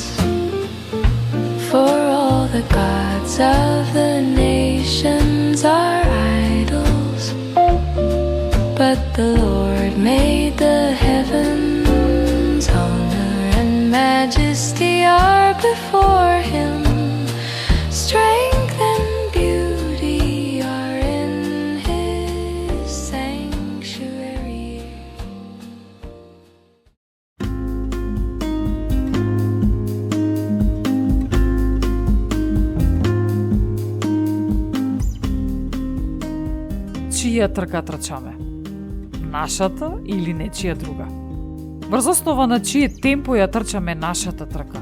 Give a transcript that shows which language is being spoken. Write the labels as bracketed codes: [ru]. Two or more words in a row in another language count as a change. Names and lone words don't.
[en] For all the gods of the nations are idols, but the Lord made the heavens. Honor and majesty are before Him. Strength and beauty are in His sanctuary. [mk] Чија трка трчаме? Нашата или нечија друга? Врз основа на чие темпо ја трчаме нашата трка?